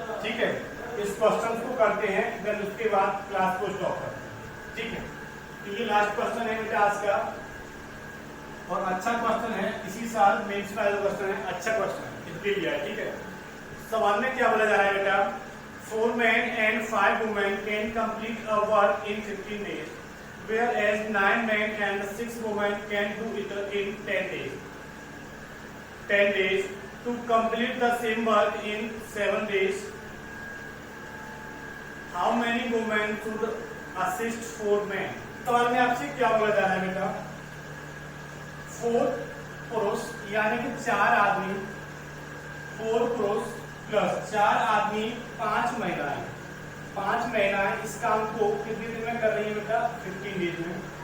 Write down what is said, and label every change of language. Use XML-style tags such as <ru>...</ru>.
<hi>ठीक है, इस क्वेश्चन को करते हैं, देन उसके बाद क्लास को स्टॉप करते हैं। ठीक है, तो ये लास्ट क्वेश्चन है बेटा आज का और अच्छा क्वेश्चन है। इसी साल मेंस में आया क्वेश्चन है, अच्छा क्वेश्चन है, इसलिए लिया है। ठीक है, सवाल में क्या बोला जा रहा है बेटा?</hi> <en>4 men and 5 women can complete a work in 15 days, whereas 9 men and 6 women can do it in 10 days. 10 days to complete the same work in 7 days. How many women should assist 4 men?</en> <hi>सवाल में आपसे क्या बोला जा रहा है बेटा? 4 पुरुष यानी कि 4 आदमी, 4 पुरुष प्लस 4 आदमी 5 महिलाएं, 5 महिलाएं इस काम को कितने दिन में कर रही है बेटा? 15 डेज में।</hi>